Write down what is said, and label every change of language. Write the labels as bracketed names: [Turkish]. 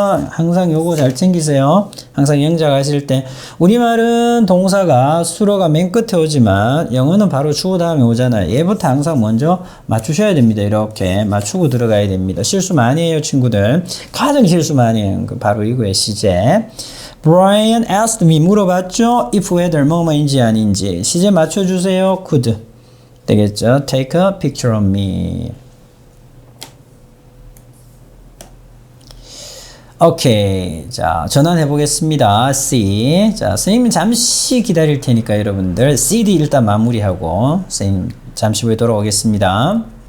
[Korean] 항상 요거 잘 챙기세요. 항상 영작하실 때 우리말은 동사가 수로가 맨 끝에 오지만 영어는 바로 주어 다음에 오잖아요. 얘부터 항상 먼저 맞추셔야 됩니다. 이렇게 맞추고 들어가야 됩니다. 실수 많이 해요, 친구들. 가장 실수 많이 해요. 바로 이거의 시제. [English] Brian asked me [Korean] 물어봤죠. [English] if whether [Korean] 뭐뭐인지 아닌지. 시제 맞춰주세요. [English] could [Korean] 되겠죠. [English] Take a picture of me. [Korean] 오케이. 자, 전환해 보겠습니다. C. 자, 선생님 잠시 기다릴 테니까 여러분들 CD 일단 마무리하고 선생님 잠시 후에 돌아오겠습니다.